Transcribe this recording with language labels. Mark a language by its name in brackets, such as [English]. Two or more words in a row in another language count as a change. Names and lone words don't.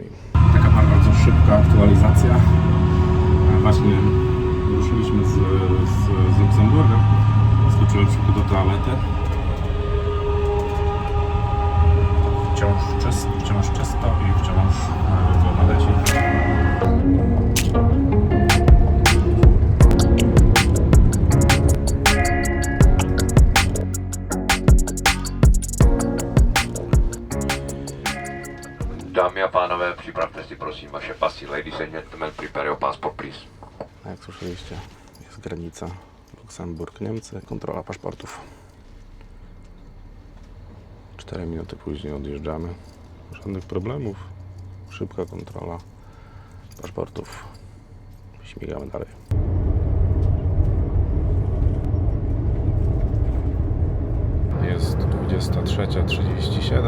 [Polish] Taka bardzo szybka aktualizacja. Właśnie ruszyliśmy z Luksemburga, skoczyłem szybko do toalety. Wciąż czysto i wciąż woda leci. [Czech] Dámy a pánové, připravte si prosím vaše pasy. [English] Ladies and gentlemen, prepare your passport, please. [Polish] Jak słyszeliście, jest granica Luksemburg-Niemcy, kontrola paszportów. 4 minuty później odjeżdżamy. Żadnych problemów. Szybka kontrola paszportów. Śmigamy dalej. Jest 23:37.